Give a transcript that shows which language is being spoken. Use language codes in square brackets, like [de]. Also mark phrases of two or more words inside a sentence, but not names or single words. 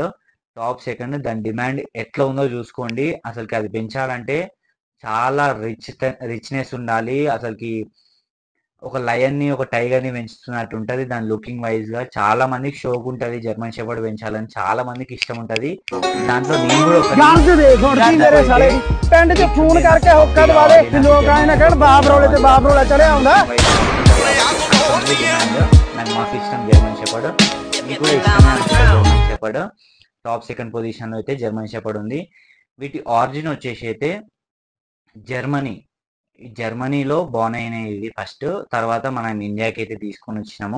[en] top second. [te] దాని డిమాండ్ ఎట్లా ఉందో చూసుకోండి. అసలుకి అది పెంచాలంటే చాలా రిచ్నెస్ ఉండాలి. అసలుకి ఒక లయన్ ని ఒక టైగర్ ని పెంచుతున్నట్టు ఉంటది. దాని [en] looking wise [te] గా చాలా మందికి షోక్ ఉంటది. [en] German Shepherd [te] పెంచాలని చాలా మందికి ఇష్టం ఉంటది. దాంట్లో నేను కూడా [pa] ਜਾਨ ਤੇ ਦੇਖ ਹੁਣ ਕੀ ਮੇਰੇ ਸਾਲੇ ਪਿੰਡ 'ਚ ਫੋਨ ਕਰਕੇ ਹੁੱਕਾ ਦਵਾਲੇ ਲੋਕ ਆਏ ਨਾ ਕਹਿਣ ਬਾਪ ਰੋਲੇ ਚੜਿਆ ਆਉਂਦਾ [te] నాకు మాకు ఇష్టం [en] German Shepherd. [te] మీకు కూడా ఇష్టమే [en] German Shepherd. top second position [te] లో అయితే [en] German Shepherd [te] ఉంది. వీటి ఆరిజిన్ వచ్చేసి అయితే జర్మనీ. జర్మనీలో బోర్న్ అయినాయి ఇవి ఫస్ట్. తర్వాత మనం ఇండియాకి అయితే తీసుకొని వచ్చినాము.